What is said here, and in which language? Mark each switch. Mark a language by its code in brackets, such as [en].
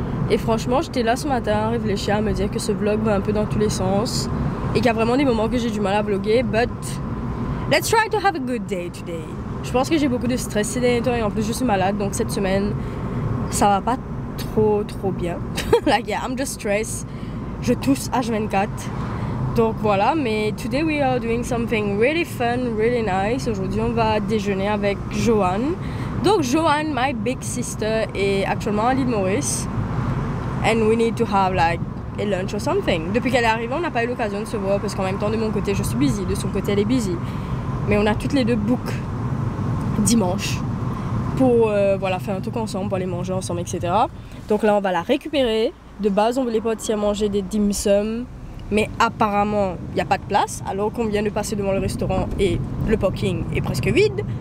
[fr] Et franchement, j'étais là ce matin à réfléchir, à me dire que ce vlog va un peu dans tous les sens. Et qu'il y a vraiment des moments que j'ai du mal à vlogger, [en] but let's try to have a good day today. [fr] Je pense que j'ai beaucoup de stress ces derniers temps et en plus je suis malade, donc cette semaine ça va pas trop bien. [en] Like yeah, I'm just stressed. [fr] Je tousse H24. Donc voilà, mais [en] today we are doing something really fun, really nice. [fr] Aujourd'hui on va déjeuner avec Joanne. Donc Joanne, [en] my big sister, [fr] est actuellement à l'île Maurice. [en] And we need to have like a lunch or something. [fr] Depuis qu'elle est arrivée, on n'a pas eu l'occasion de se voir parce qu'en même temps de mon côté je suis busy, de son côté elle est busy. Mais on a toutes les deux book dimanche pour voilà, faire un truc ensemble, pour aller manger ensemble, etc. Donc là on va la récupérer. De base on voulait partir manger des dim sum, mais apparemment il n'y a pas de place alors qu'on vient de passer devant le restaurant et le parking est presque vide.